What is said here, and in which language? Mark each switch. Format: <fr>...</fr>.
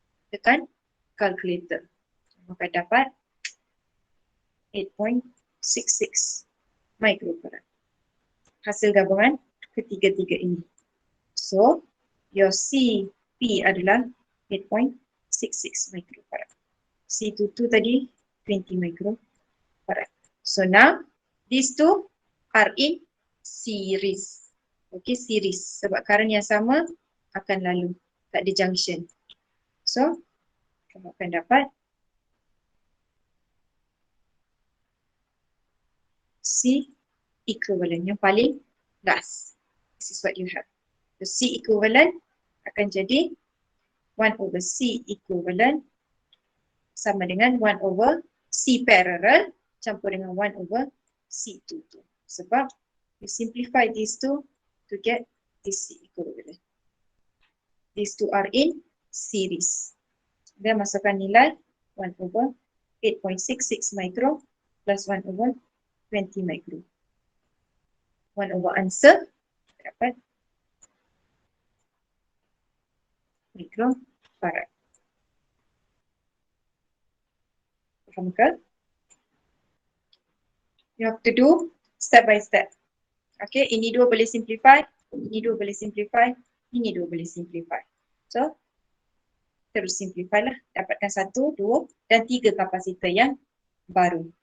<ms>Tekan calculator. Maka dapat 8.66 microfarad. Hasil gabungan ketiga-tiga ini.</ms> <en>So, your</en> <ms>CP adalah 8.66 microfarad. C22 tadi 20 microfarad.</ms> <en>So now, these two are in series.</en> <ms>Okay, series. Sebab current yang sama akan lalu. Tak ada junction. So, kamu akan dapat C equivalent yang paling last.</ms> <en>This is what you have.</en> <ms>The C equivalent akan jadi 1 over C equivalent sama dengan 1 over C parallel campur dengan 1 over C22. Sebab</ms> <en>you simplify these two to get this C equivalent. These two are in series.</en> <ms>Dia masukkan nilai 1 over 8.66 micro plus 1 over 20 micro. 1 over answer dapat microfarad. Faham ke?</ms> <en>You have to do step by step.</en> <ms>Okay, ini dua boleh simplify, ini dua boleh simplify, ini dua boleh simplify. So, terus simplify lah. Dapatkan 1, 2 dan 3 kapasitor yang baru.</ms>